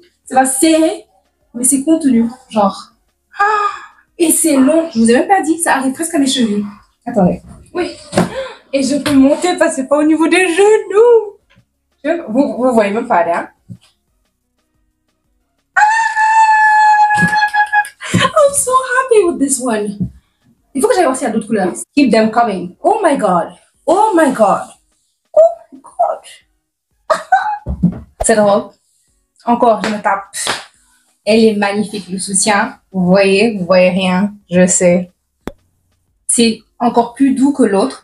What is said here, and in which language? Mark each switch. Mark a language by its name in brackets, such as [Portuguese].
[French] Ça va serrer, mais c'est contenu. Genre. Ah. Et c'est long. Je vous ai même pas dit. Ça arrive presque à mes chevilles. Attendez. Oui. Et je peux monter parce que c'est pas au niveau des genoux. Vous voyez même pas, hein? [English] I'm so happy with this one. [French] Il faut que j'aille aussi à d'autres couleurs. [English] Keep them coming. Oh my god. Oh my god. Oh my god. [French] Cette robe, encore, je me tape. Elle est magnifique, le soutien. Vous voyez rien. Je sais. C'est encore plus doux que l'autre.